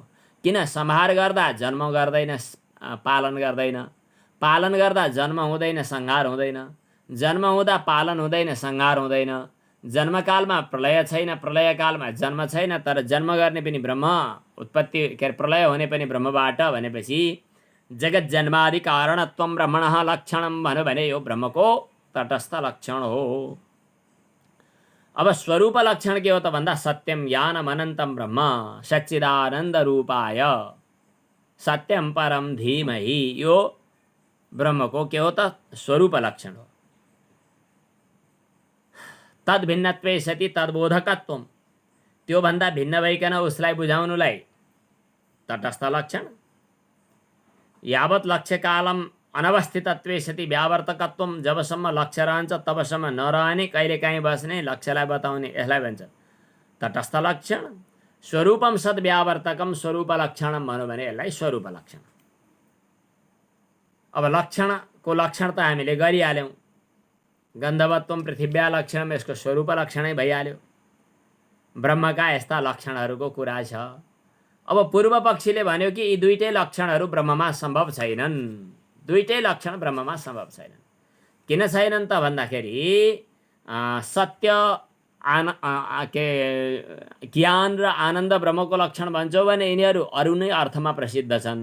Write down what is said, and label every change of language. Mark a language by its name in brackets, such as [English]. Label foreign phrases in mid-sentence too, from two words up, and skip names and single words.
[Nepali] किन संहार गर्दा जन्म गर्दैन, पालन गर्दैन, पालन गर्दा जन्म हुँदैन, संहार हुँदैन, जन्म हुँदा पालन हुँदैन, संहार हुँदैन, जन्मकालमा प्रलय छैन, प्रलयकालमा जन्म छैन, तर जन्म गर्ने पनि ब्रह्म, उत्पत्ति प्रलय हुने पनि ब्रह्मबाट भनेपछि [Sanskrit] जगत जन्मादि कारणत्वं ब्रह्मणः लक्षणम [Nepali] भन्यो भने यो ब्रह्मको तटस्थ लक्षण हो। अब स्वरूप लक्षण के हो त भन्दा [Sanskrit] सत्यम ज्ञानम अनन्तम ब्रह्म सच्चिदानन्द रूपाय सत्यम परम धीमहि, [Nepali] यो ब्रह्मको के हो त स्वरूप लक्षण हो। [Sanskrit] तद भिन्नत्वे सति तद्बोधकत्वम, [Nepali] त्यो भन्दा भिन्न भइकन उसलाई बुझाउनुलाई तटस्थ लक्षण। [Sanskrit] यावत लक्ष्य कालम अनवस्थितत्वे सति व्यावर्तकत्वम, [Nepali] जबसम्म लक्ष्य रहन्छ तबसम्म नरहने, कहिलेकाहीँ बस्ने, लक्ष्यलाई बताउने, यसलाई भन्छ तटस्थ लक्षण। [Sanskrit] स्वरूपम सद्व्यावर्तकम स्वरूप लक्षणम [Nepali] भन्यो भने यसलाई स्वरूप लक्षण। अब लक्षणको लक्षण त हामीले गरिहाल्यौँ, [Sanskrit] गन्धवत्वम पृथिव्या लक्षणम, [Nepali] यसको स्वरूप लक्षणै भइहाल्यो। ब्रह्मका यस्ता लक्षणहरूको कुरा छ। अब पूर्व पक्षीले भन्यो कि यी दुईटै लक्षणहरू ब्रह्ममा सम्भव छैनन्, दुईटै लक्षण ब्रह्ममा सम्भव छैनन्। किन छैनन् त भन्दाखेरि सत्य ज्ञान र आनन्द ब्रह्मको लक्षण भन्छौ भने यिनीहरू अरू नै अर्थमा प्रसिद्ध छन्।